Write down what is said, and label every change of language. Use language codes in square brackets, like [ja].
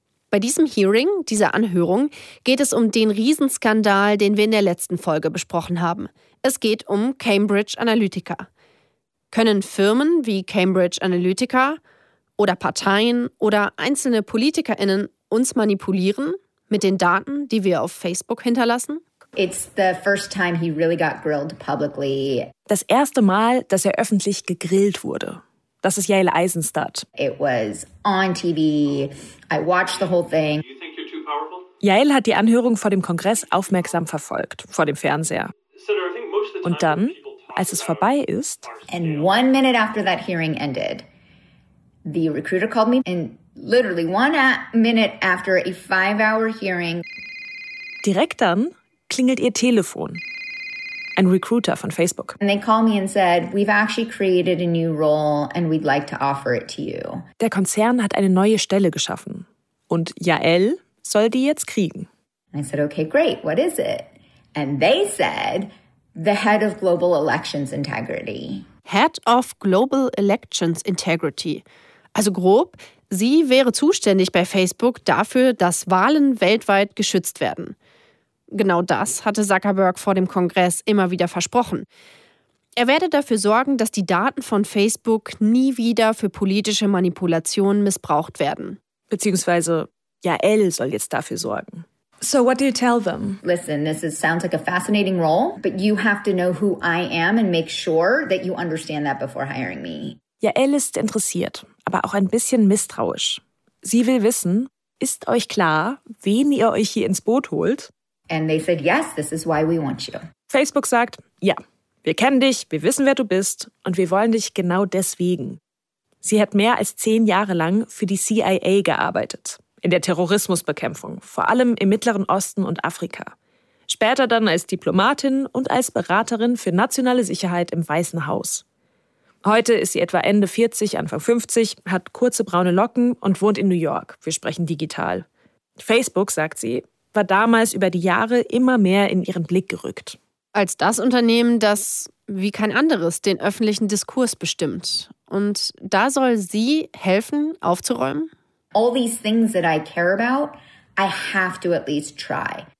[de] Bei diesem Hearing, dieser Anhörung, geht es um den Riesenskandal, den wir in der letzten Folge besprochen haben. Es geht um Cambridge Analytica. Können Firmen wie Cambridge Analytica oder Parteien oder einzelne PolitikerInnen uns manipulieren mit den Daten, die wir auf Facebook hinterlassen? [en] It's the first time he really got grilled publicly. [de] Das erste Mal, dass er öffentlich gegrillt wurde. Das ist Yael Eisenstadt. [en] It was on TV. I watched the whole thing. Do you think you're too powerful? [de] Yael hat die Anhörung vor dem Kongress aufmerksam verfolgt, vor dem Fernseher. [en] Senator, I think most of the time. [de] Und dann, als es vorbei ist, [en] and 1 minute after that hearing ended, the recruiter called me and literally 1 minute after a 5-hour hearing. [de] Direkt dann klingelt ihr Telefon. Ein Recruiter von Facebook. [en] And they call me and said, we've actually created a new role and we'd like to offer it to you. [de] Der Konzern hat eine neue Stelle geschaffen und Yael soll die jetzt kriegen. [en] I said, okay, great, what is it? And they said, the head of global elections integrity. Head of global elections integrity. [de] Also grob, sie wäre zuständig bei Facebook dafür, dass Wahlen weltweit geschützt werden. Genau das hatte Zuckerberg vor dem Kongress immer wieder versprochen. Er werde dafür sorgen, dass die Daten von Facebook nie wieder für politische Manipulationen missbraucht werden. Beziehungsweise Yael soll jetzt dafür sorgen. [en] So what do you tell them? Listen, this is, sounds like a fascinating role, but you have to know who I am and make sure that you understand that before hiring me. [de] Yael ist interessiert, aber auch ein bisschen misstrauisch. Sie will wissen, ist euch klar, wen ihr euch hier ins Boot holt? [en] And they said, yes, this is why we want you. [de] Facebook sagt, ja, wir kennen dich, wir wissen, wer du bist und wir wollen dich genau deswegen. Sie hat mehr als 10 Jahre lang für die CIA gearbeitet, in der Terrorismusbekämpfung, vor allem im Mittleren Osten und Afrika. Später dann als Diplomatin und als Beraterin für nationale Sicherheit im Weißen Haus. Heute ist sie etwa Ende 40, Anfang 50, hat kurze braune Locken und wohnt in New York. Wir sprechen digital. Facebook, sagt sie, war damals über die Jahre immer mehr in ihren Blick gerückt. Als das Unternehmen, das wie kein anderes den öffentlichen Diskurs bestimmt. Und da soll sie helfen, aufzuräumen? [en] All these things that I care about, I have to at least try.